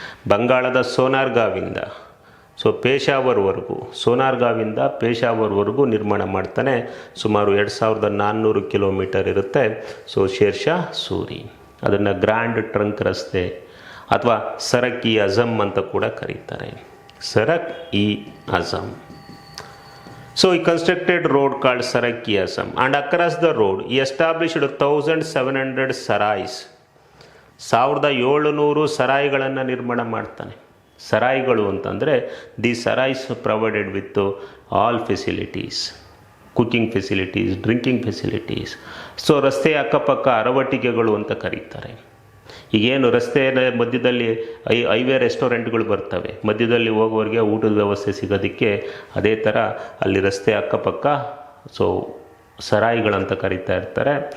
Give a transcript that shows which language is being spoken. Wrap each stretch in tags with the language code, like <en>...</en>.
<kn>ಬಂಗಾಳದ ಸೋನಾರ್ಗಾವಿಂದ ಸೊ ಪೇಶಾವರ್ವರೆಗೂ, ಸೋನಾರ್ಗಾವಿಂದ ಪೇಶಾವರ್ವರೆಗೂ ನಿರ್ಮಾಣ ಮಾಡ್ತಾನೆ. ಸುಮಾರು 2400 ಕಿಲೋಮೀಟರ್ ಇರುತ್ತೆ. ಸೊ ಶೇರ್ ಶಾ ಸೂರಿ ಅದನ್ನು ಗ್ರ್ಯಾಂಡ್ ಟ್ರಂಕ್ ರಸ್ತೆ ಅಥವಾ ಸರಕ್-ಇ-ಅಜಮ್ ಅಂತ ಕೂಡ ಕರೀತಾರೆ. ಸರಕ್-ಇ-ಅಜಮ್.</kn> <en>So he constructed road called Sarak-i-Azam, and across the road he established 1700 sarais.</en> <kn>1700 ಸರಾಯಿಗಳನ್ನು ನಿರ್ಮಾಣ ಮಾಡ್ತಾನೆ. ಸರಾಯಿಗಳು ಅಂತಂದರೆ</kn> <en>The sarais provided with all facilities, cooking facilities, drinking facilities.</en> <kn>So ರಸ್ತೆಯ ಅಕ್ಕಪಕ್ಕ ಅರವಟ್ಟಿಗೆಗಳು ಅಂತ ಕರೀತಾರೆ. ಈಗೇನು ರಸ್ತೆಯ ಮಧ್ಯದಲ್ಲಿ ಹೈವೇ ರೆಸ್ಟೋರೆಂಟ್ಗಳು ಬರ್ತವೆ, ಮಧ್ಯದಲ್ಲಿ ಹೋಗೋರಿಗೆ ಊಟದ ವ್ಯವಸ್ಥೆ ಸಿಗೋದಕ್ಕೆ ಅದೇ ಥರ ಅಲ್ಲಿ ರಸ್ತೆ ಅಕ್ಕಪಕ್ಕ ಸೊ ಸರಾಯಿಗಳಂತ ಕರೀತಾ ಇರ್ತಾರೆ.</kn>